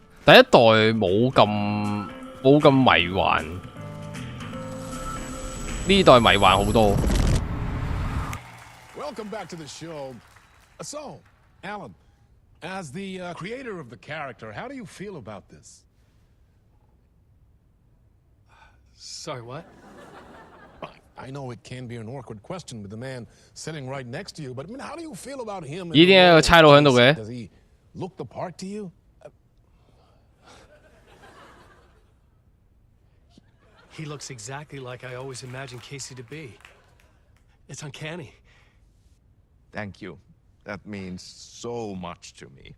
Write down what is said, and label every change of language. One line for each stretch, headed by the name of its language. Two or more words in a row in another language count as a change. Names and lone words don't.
Cantonese: 第一代冇咁迷幻，呢代迷幻好多。
English: Welcome back to the show. So, Alan, as the creator of the character, how do you feel about this? Sorry, what? I know it can be an awkward question with the man sitting right next to you, but I mean, how do you feel about him?
Cantonese: 咦？點解有個差佬喺度嘅
English: Does he look the part to you? He looks exactly like I always imagined Casey to be. It's uncanny. Thank you. That means so much to me.